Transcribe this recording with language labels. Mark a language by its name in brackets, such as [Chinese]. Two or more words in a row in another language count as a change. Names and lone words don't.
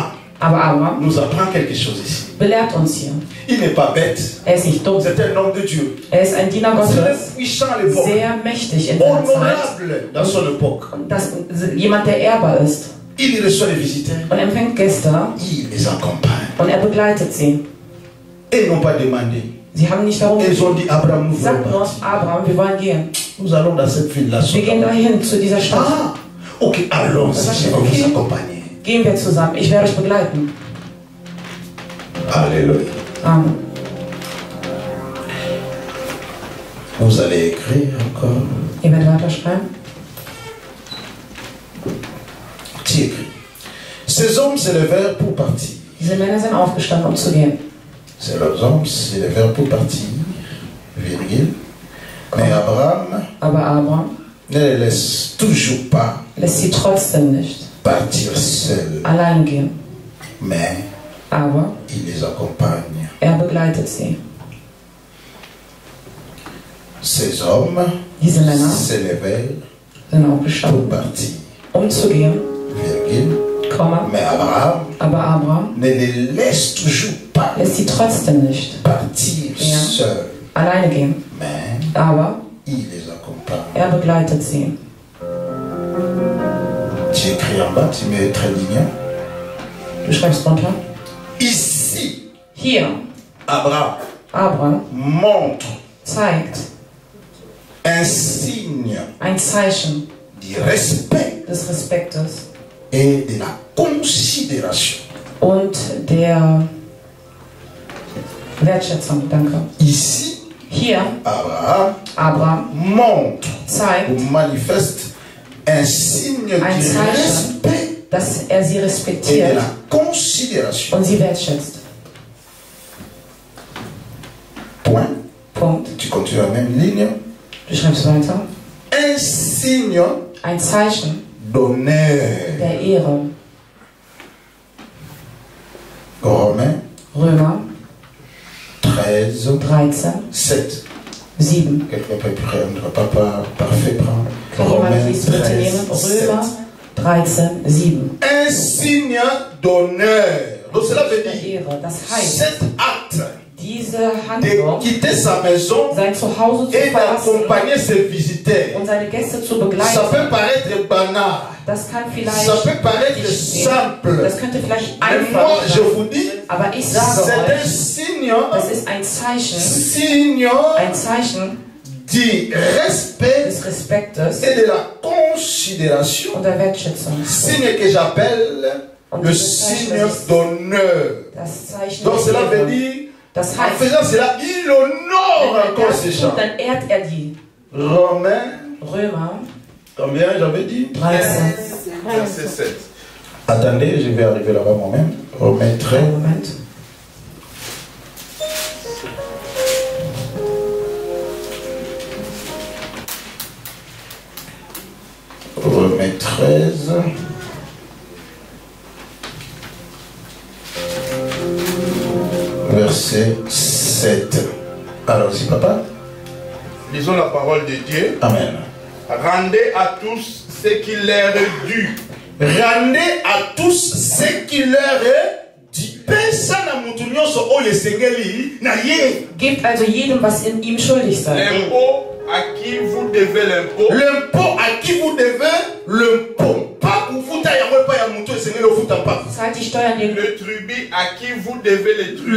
[German] Aber Abraham [French] nous apprend quelque chose ici. [German] belehrt uns hier. [French] Il n'est pas bête. [German] Er ist nicht dumm. [French] C'est un homme de Dieu. [German] Er ist ein Diener [French] C'est [German] Gottes, [French] un puissant à l'époque. [German] sehr mächtig in seiner Zeit. [French] Honorable dans son époque. [German] Jemand, der ehrbar ist [French] Il reçoit les visiteurs. [German] und empfängt Gäste [French] Il les accompagne. [German] und er begleitet sie. [French] Et ils n'ont pas demandé. [German] Sie haben nicht darum [French] Ils ont [German] gebeten. [French] dit, Abraham, nous voulons [German] Sagt nur, [French] partir. [German] Abraham, wir wollen gehen. [French] Nous allons dans cette ville-là. [German] Wir gehen dahin zu dieser Stadt. [French] Ah, ok, allons, je vais vous accompagner. [German] Gehen wir zusammen. Ich werde euch begleiten. [French] Alléluia. Amen. Vous allez écrire encore. [German] Ihr werdet weiterschreiben. [French] Tu écris. Ces hommes se levèrent pour partir. [German] Diese Männer sind aufgestanden, um zu gehen. [French] Ces hommes se levèrent pour partir. Virgule. Mais Abraham [German] Aber Abraham [French] ne les laisse toujours pas [German] lässt sie trotzdem nicht [French] partir seuls. [German] allein gehen. [French] Mais [German] Aber [French] il les accompagne. [German] er begleitet sie. [French] Ces hommes [German] Diese Männer [French] se levèrent [German] sind [French] pour [German] aufgestanden, [French] partir. [German] um zu gehen. [French] Virgule. [German] Komma. [French] Mais Abraham [German] Aber Abraham [French] ne les laisse toujours pas [German] lässt sie trotzdem nicht [French] partir [German] Ja. [French] seuls. [German] alleine gehen. [French] Mais [German] Aber [French] il les accompagne. [German] er begleitet sie. [French] Tu écris en bas, tu mets très lignant. [German] Du schreibst runter. [French] Ici, [German] Hier, [French] Abraham [German] Abraham [French] montre [German] zeigt [French] un signe [German] ein Zeichen [French] du respect [German] des Respektes [French] et de la considération. [German] und der Wertschätzung. Danke. [French] Ici, [German] Hier, [French] Abraham [German] Abraham [French] montre [German] zeigt, [French] ou manifeste un signe [German] Ein [French] du [German] Zeichen. [French] respect [German] dass er sie [French] et de [German] respektiert [French] la considération. [German] und sie wertschätzt. [French] Point. [German] Punkt. [French] Tu continues la même ligne. [German] Du schreibst weiter. [French] Un signe [German] Ein Zeichen [French] d'honneur. [German] der Ehre. [French] Romains [German] Römer [French] 13, [German] 13, [French] 7. [German] 7. [French] Quelqu'un peut prendre, papa, parfait, prends. [German] Kann jemand [French] Romains [German] dies bitte [French] 13, [German] nehmen? [French] 7. [German] Römer 13, 7. [French] Un signe d'honneur. Donc cela veut [German] Der [French] dire, [German] Ehre. Das heißt, [French] cet acte [German] diese [French] de [German] Handlung, [French] quitter sa maison [German] sein Zuhause zu [French] et [German] verlassen [French] d'accompagner ses visiteurs. [German] und seine Gäste zu [French] Ça [German] begleiten, [French] peut paraître banal, [German] das kann vielleicht [French] ça peut paraître [German] nicht [French] simple. [German] das könnte vielleicht [French] Mais moi, [German] einfach [French] je [German] sein. [French] vous dis, [German] Aber ich sage [French] c'est un [German] euch, [French] signe, [German] das ist ein Zeichen [French] signe du respect [German] des Respektes [French] et de la considération. und der Wertschätzung. Signe que j'appelle le signe d'honneur. [German] Das Zeichen [French] Donc [German] der [French] cela veut [German] Ehre. [French] dire, [German] Das [French] en [German] heißt, [French] faisant cela, il honore [German] wenn er [French] encore [German] das [French] ces [German] tut, [French] gens. [German] dann ehrt er die. Römer. [French] Combien j'avais dit? 13. Verset 7. Attendez, je vais arriver là-bas moi-même. Romains 13. Moment. Romains 13. Verset 7. Alors, si papa. Lisons la parole de Dieu. Amen. Rendez à tous ce qui leur est dû. Rendez à tous ce qui leur est dû. [German] Gebt also jedem, was in ihm schuldig seid. [French] L'impôt à qui vous devez l'impôt. L'impôt à qui vous devez l'impôt. Pas pour vous tailler, pas [Lingala] ya muto esengeli ofuta [French] pas. [German] Zahlt die Steuern den. [French] Le tribut à qui vous devez le tribut.